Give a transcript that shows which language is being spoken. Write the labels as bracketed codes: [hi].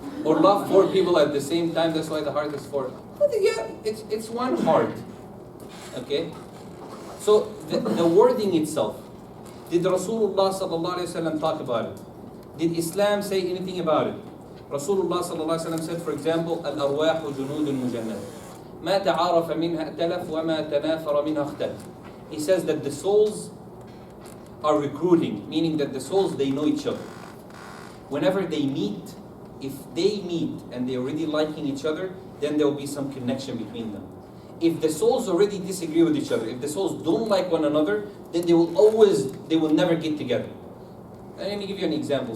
[en] Or love 4 people at the same time. That's why the heart is 4. But yeah, it's one heart. Okay? So the wording itself. Did Rasulullah sallallahu alaihi wasallam talk about it? Did Islam say anything about it? Rasulullah sallallahu alaihi wasallam said, for example, [ar] al-arwahu junudun mujannad. ما تعارف منها ائتلف وما تنافر منها اختلف. [en] He says that the souls are recruiting, meaning that the souls, they know each other. Whenever they meet, if they meet and they're already liking each other, then there will be some connection between them. If the souls already disagree with each other, if the souls don't like one another, then they will never get together. And let me give you an example.